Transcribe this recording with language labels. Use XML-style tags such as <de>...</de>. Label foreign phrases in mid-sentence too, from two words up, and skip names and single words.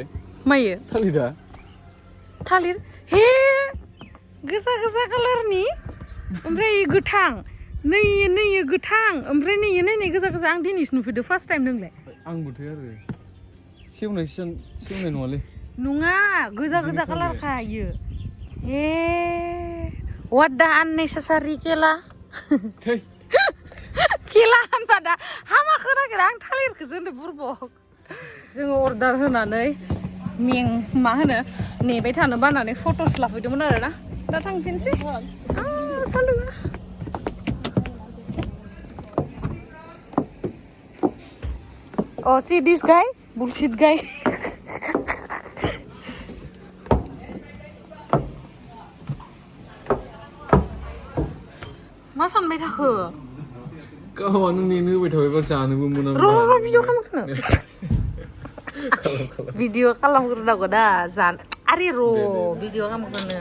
<brx>मायो थालिर हे गोजा कालारनि ओमफ्राय गोथां नैयो गोथां ओमफ्राय नैयो नायनाय गोजा आं दिनैसो नुफेरदों</brx> <en>first time</en> <brx>नोंलाय आंबोथ' आरो सेवनाय नङालै नङा गोजा कालारखा इयो हे</brx> <en>what the unnecessary</en> <brx>केला केला होनबा दा हामाखौ नागिरा आं थालिरखौसो होनदों बुरबक जोङो अर्डार होनानै मा होनो नेबाय थानो बानानै फट'स लाफैदोंमोन आरोना दा थांफिनसै सान्दुङा</brx> <en>Oh, see this guy? Bullshit guy.</en> <brx>मा सानबाय थाखो? गावआनो नेनो होबाय थाबायबा जानोबो मोनामोन। र' भिडिअ खालामग्रोनो। भिडिअ खालामग्रोनांगौ दा आरे र' भिडिअ खालामग्रोनो।</brx>